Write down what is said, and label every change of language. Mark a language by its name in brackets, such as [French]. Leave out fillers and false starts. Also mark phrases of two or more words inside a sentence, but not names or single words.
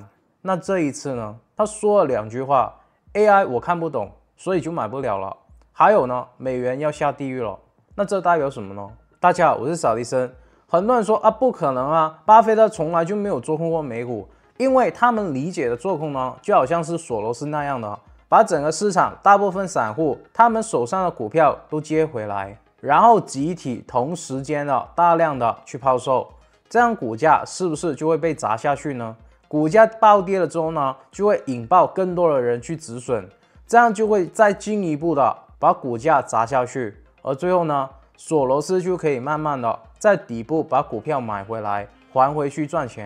[Chinese] 那這一次呢，他說了2句話 AI 我看不懂，所以就買不了了，還有呢美元要下地獄了。那這代表什麼呢？大家好，我是扫地僧。很多人說不可能啊，巴菲特從來就沒有做空過美股，因為他們理解的做空呢，就好像是索羅斯那樣的，把整個市场大部分散戶他們手上的股票都接回來，然後集體同時間的大量的去拋售，這樣股價是不是就會被砸下去呢？股價暴跌了之後呢，就會引爆更多的人去止損，這樣就會再進一步的把股價砸下去，而最後呢，索羅斯就可以慢慢的在底部把股票買回來，還回去賺錢。